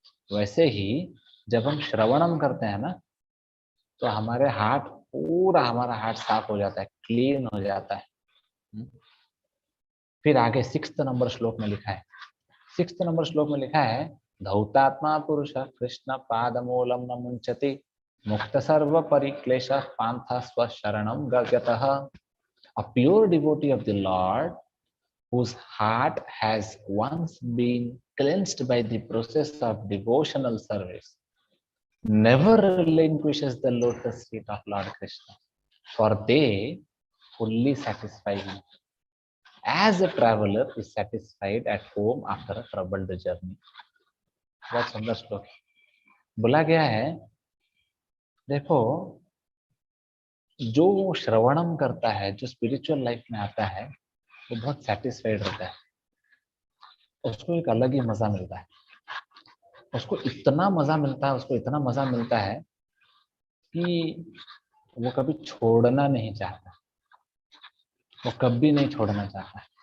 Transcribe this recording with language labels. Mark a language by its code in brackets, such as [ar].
[hi] वैसे ही जब हम श्रवणम करते हैं ना, तो हमारे हमारा हार्ट साफ हो जाता है, क्लीन हो जाता है। फिर आगे 6 नंबर श्लोक में लिखा है, 6 नंबर श्लोक में लिखा है, [sa] धौतात्मा पुरुष कृष्ण पादमूलम न मुंचति मुक्त सर्व परिक्लेश पांथ स्वशरणम गत्यतः। [en] A pure devotee of the Lord, whose heart has once been cleansed by the process of devotional service, never relinquishes the lotus feet of Lord Krishna, for they fully satisfy him, as a traveler is satisfied at home after a troubled journey. [hi] बहुत सुंदर श्लोक बोला गया है। देखो, जो श्रवणम करता है, जो स्पिरिचुअल लाइफ में आता है, वो बहुत सेटिस्फाइड रहता है। उसको एक अलग ही मजा मिलता है। उसको इतना मजा मिलता है कि वो कभी छोड़ना नहीं चाहता, वो कभी नहीं छोड़ना चाहता।